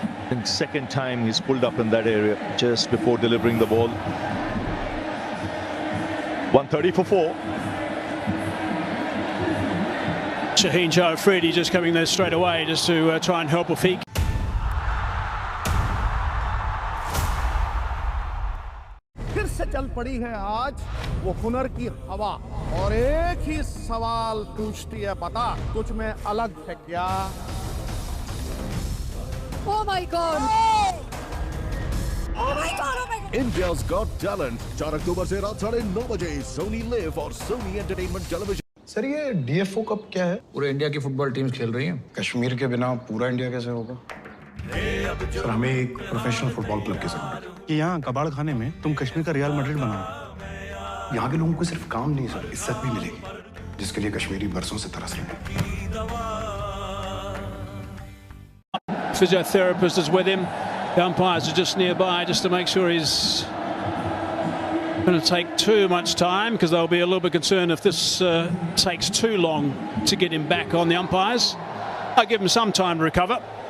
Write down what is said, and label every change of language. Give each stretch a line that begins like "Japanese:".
English: And second time he's pulled up in that area just before delivering the ball. 130 for 4. Shaheen Shah Afridi just coming there straight away just to try and help Afiq.
Hindi: फिर से चल पड़ी है आज वो हुनर की हवा और एक ही सवाल पूछती है, बता तुझ में अलग है क्या?
English: Oh my God! Oh my God!
Hindi: India's Got Talent 4 अक्टूबर से रात 9:30 बजे सोनी लिव और सोनी एंटरटेनमेंट टेलीविजन। सर ये डीएफओ कप क्या है? पूरे इंडिया की फुटबॉल टीम्स खेल रही हैं। कश्मीर के बिना पूरा इंडिया कैसे होगा? सर हमें एक प्रोफेशनल फुटबॉल क्लब की जरूरत है कि यहाँ कबाड़ खाने में तुम कश्मीर का रियल मैड्रिड बनाओ। यहाँ के लोगों को सिर्फ काम नहीं सर, इज्जत भी मिलेगी, जिसके लिए कश्मीरी बरसों से तरस रहे हैं।
English: Physiotherapist is with him. The umpires are just nearby just to make sure he's going to take too much time, because they'll be a little bit concerned if this takes too long to get him back on the umpires. I'll give him some time to recover.